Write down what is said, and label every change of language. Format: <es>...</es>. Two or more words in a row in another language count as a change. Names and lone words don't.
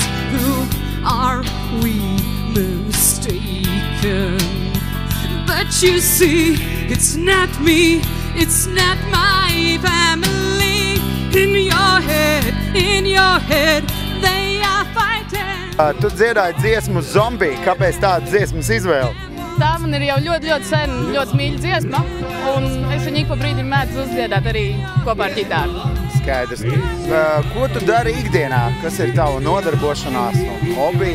<en>Who are we mistaken? But you see, it's not me, it's not my family. In your head, they are fighting.</en> <lv>Tu dziedāji dziesmu Zombie. Kāpēc tāda dziesmas izvēle? Tā man ir jau ļoti sen, ļoti mīļa dziesma, un es viņu ik pa brīdim mēdzu uzdziedāt arī kopā ar ģitāru. Skaidrs. Ko tu dari ikdienā? Kas ir tava nodarbošanās un hobija?</lv>